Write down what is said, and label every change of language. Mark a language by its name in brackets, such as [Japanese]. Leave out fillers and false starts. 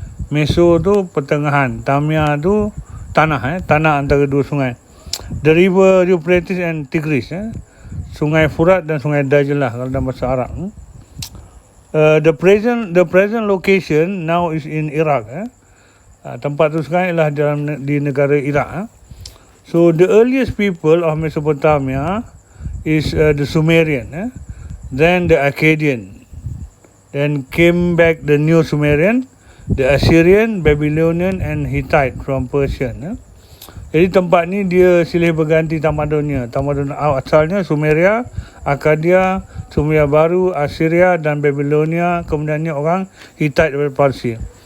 [Malay] Meso tu pertengahan, Tamia tu tanah, tanah antara dua sungai. [English] The river Euphrates and Tigris, [Malay] Sungai Furat dan Sungai Dajlah kalau dalam bahasa Arab. [English] The present location now is in Iraq. [Malay] Tempat tu sekarang ialah di negara Iraq. [English] So the earliest people of Mesopotamia is the Sumerian, then the Akkadian, then came back the New Sumerian, the Assyrian, Babylonian and Hittite from Persian. [Malay] Jadi tempat ni dia silih berganti tamadunnya. Tamadun asalnya Sumeria, Akkadia, Sumeria Baru, Assyria dan Babylonia. Kemudiannya orang Hittite dari Parsi.